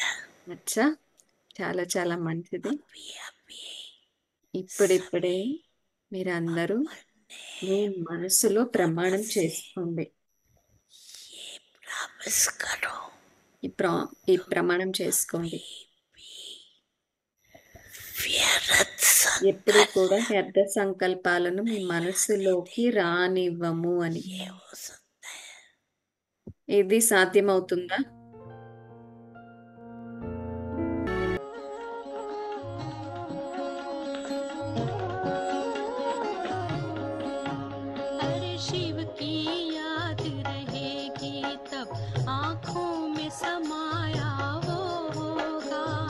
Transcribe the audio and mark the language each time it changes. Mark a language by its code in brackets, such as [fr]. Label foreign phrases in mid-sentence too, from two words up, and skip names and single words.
[hi] అచ్చా! [te] చాలా చాలా మంచిది. [hi] अभी अभी [te] ఇప్పుడిప్పుడే మీరందరూ మీ మనసులో ప్రమాణం చేసుకోండి. [hi] ये प्रॉमिस करो [te] ఈ ప్రమాణం చేసుకోండి. [hi] व्यर्थ [te] ఎప్పుడు [hi] संकल्प [te] కూడా వ్యర్థ సంకల్పాలను మీ మనసులోకి రానివ్వము అని. [hi] ये हो सकता है [te] ఇది సాధ్యమవుతుందా? [hi] अरे शिव की याद रहेगी तब आँखों में समाया वो होगा।